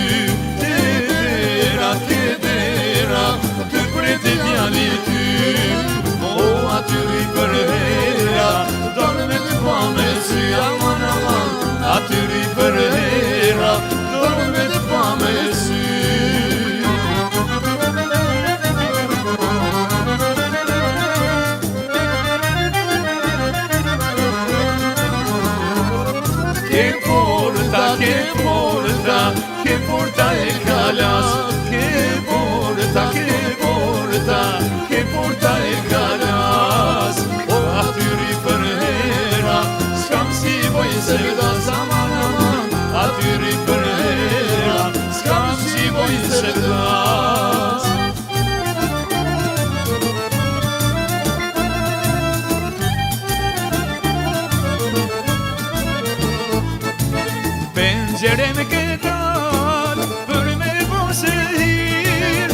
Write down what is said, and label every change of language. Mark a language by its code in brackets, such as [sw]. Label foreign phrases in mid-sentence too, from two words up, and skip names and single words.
[sq] Dhe dera, ke dera, të preti djali ty. O atyri për hera, donë me të pa me sy, aman aman. Atyri për hera, donë me të pa me sy. [it] Che porta e calas, che porta, che porta e calas. [sq] O atyri për hera, s'kam si voj se das, aman aman. Atyri për hera, s'kam si voj se das. Pencerem ke dal, për me bose hir.